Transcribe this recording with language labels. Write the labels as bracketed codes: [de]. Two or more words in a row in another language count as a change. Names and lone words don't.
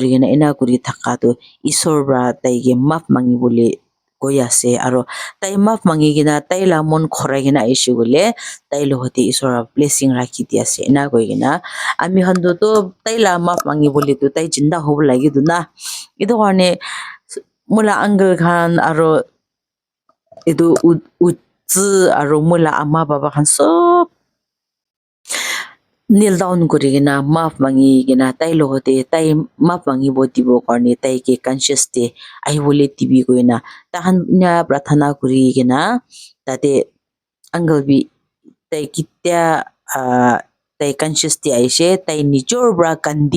[nag] gena ena kuri thaka to isor bra tai ge map mangi bole koi ase aro tai map mangi gena tai la mon khora gena aishe bole tai lohote isor blessing rakhi di ase ena koi gena ami khan to tai la map mangi bole to tai jinda hob lagi du na edo karne mula uncle khan aro edu utsu aro mula ama baba khan sob [en] kneel down [nag] kuri gena maaf mangi gena tai logote tai maaf mangi botibo karne tai ke conscious te ahi bole tibi koina tahan na prathana kuri gena tate uncle bi tai kitya tai conscious te aishe tai nijor bra kandi